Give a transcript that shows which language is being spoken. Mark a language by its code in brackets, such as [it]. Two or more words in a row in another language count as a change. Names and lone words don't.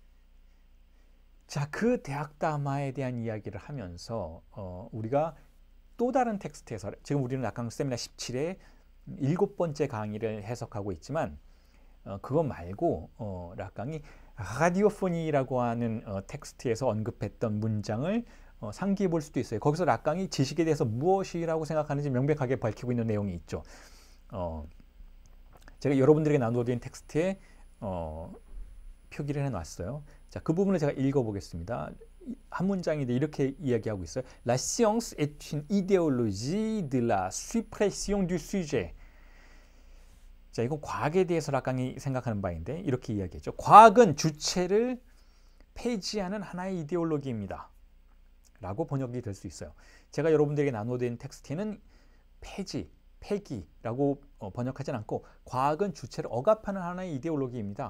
[ko] 자, 그 대학담화에 대한 이야기를 하면서 우리가 또 다른 텍스트에서 지금 우리는 락강 세미나 17의 7번째 강의를 해석하고 있지만 그거 말고 락강이 라디오포니라고 하는 텍스트에서 언급했던 문장을 상기해 볼 수도 있어요. 거기서 락강이 지식에 대해서 무엇이라고 생각하는지 명백하게 밝히고 있는 내용이 있죠. 제가 여러분들에게 나눠드린 텍스트에 표기를 해놨어요. 자, 그 부분을 제가 읽어보겠습니다. 한 문장인데 이렇게 이야기하고 있어요. [fr] La science est une idéologie de la suppression du sujet. [ko] 자, 이건 과학에 대해서 락강이 생각하는 바인데 이렇게 이야기했죠. 과학은 주체를 폐지하는 하나의 이데올로기입니다. 라고 번역이 될 수 있어요. 제가 여러분들에게 나눠드린 텍스트에는 폐기라고 번역하진 않고 과학은 주체를 억압하는 하나의 이데올로기입니다.